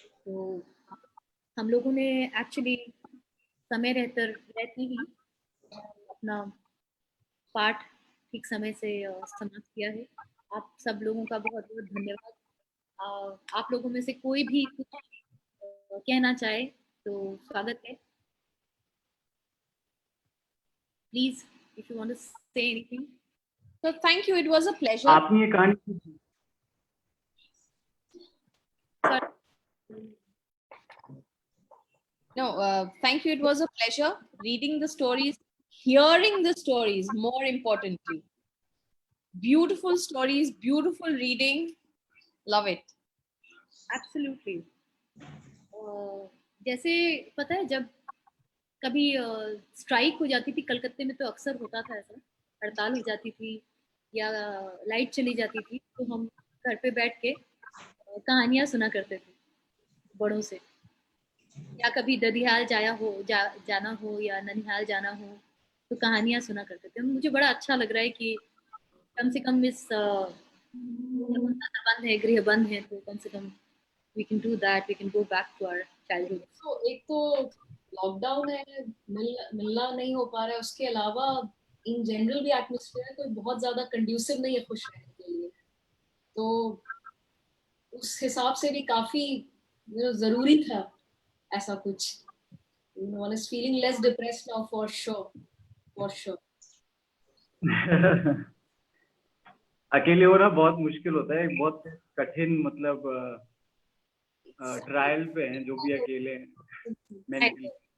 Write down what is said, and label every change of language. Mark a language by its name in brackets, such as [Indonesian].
[Hindi] तो हम लोगों ने एक्चुअली समय रहते ही अपना पाठ ठीक समय से समाप्त किया है। आप सब लोगों का बहुत बहुत धन्यवाद। आप लोगों में से कोई भी कुछ कहना चाहे तो स्वागत है। [English] Please if you want to say anything. So thank you. It was a pleasure. [Hindi] आपने ये कहानी [English] No, thank you. It was a pleasure reading the stories, hearing the stories, more importantly. Beautiful stories, beautiful reading. Love it. Absolutely. [Hindi] जैसे पता है जब कभी strike हो जाती थी कलकत्ते में, तो अक्सर होता था ऐसा, हड़ताल हो जाती थी या लाइट चली जाती थी, तो हम घर पे बैठ के कहानियां सुना करते थे बड़ों से, या कभी ददियाल जाना हो या ननिहाल जाना हो तो कहानियां सुना करते थे। मुझे बड़ा अच्छा लग रहा है कि कम से कम इस बंद है, गृह बंद है, तो कम से कम [English] we can do that, we can go back to our childhood. [Hindi] तो एक तो लॉकडाउन है, मिलना नहीं हो पा रहा है, उसके अलावा इन जनरल भी एटमॉस्फेयर कोई बहुत ज्यादा कंड्यूसिव नहीं है खुश रहने के लिए, तो उस हिसाब से भी काफी जरूरी था ऐसा कुछ। [English] one is feeling less depressed now for sure. [Hindi] अकेले होना बहुत मुश्किल होता है, बहुत कठिन, मतलब ट्रायल पे हैं जो भी अकेले हैं mentally.